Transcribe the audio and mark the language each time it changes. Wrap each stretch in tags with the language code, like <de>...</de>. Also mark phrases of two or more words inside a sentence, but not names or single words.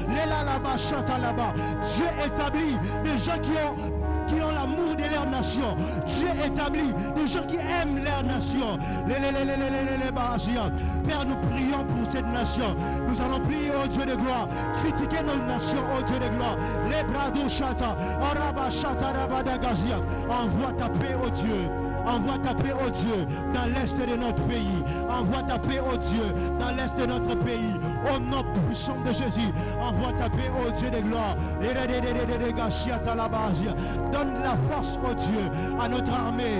<fr>Dieu établit des gens qui ont l'amour de leur nation. Dieu établit des gens qui aiment leur nation. Père, nous prions pour cette nation. Nous allons prier au Dieu de gloire. Critiquer notre nation au Dieu de gloire. Les brado chata, araba chata rabadagazia. Envoie ta paix au Dieu. Envoie ta paix, oh Dieu, dans l'est de notre pays. Envoie ta paix, oh Dieu, dans l'est de notre pays. Au nom puissant de Jésus, envoie ta paix, oh Dieu de gloire. Donne la force, oh Dieu, à notre armée.</fr>